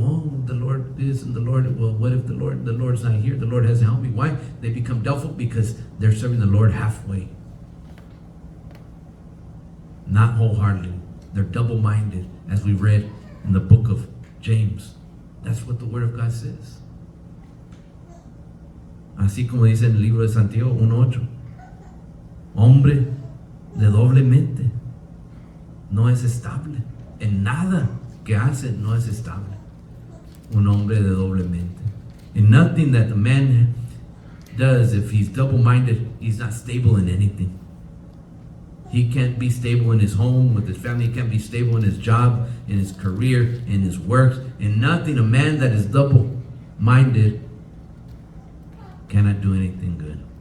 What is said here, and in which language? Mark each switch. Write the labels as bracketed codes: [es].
[en] Oh, the Lord this and the Lord, well, what if the Lord's not here? The Lord hasn't helped me. Why? They become doubtful because they're serving the Lord halfway. Not wholeheartedly. They're double-minded, as we read in the book of James. That's what the Word of God says. [es] Así como dice en el libro de Santiago 1:8. Hombre de doble mente no es estable. En nada que hace no es estable. Un hombre de doble mente. [en] In nothing that the man does, if he's double-minded, he's not stable in anything. He can't be stable in his home, with his family. He can't be stable in his job, in his career, in his works. In nothing, a man that is double-minded cannot do anything good.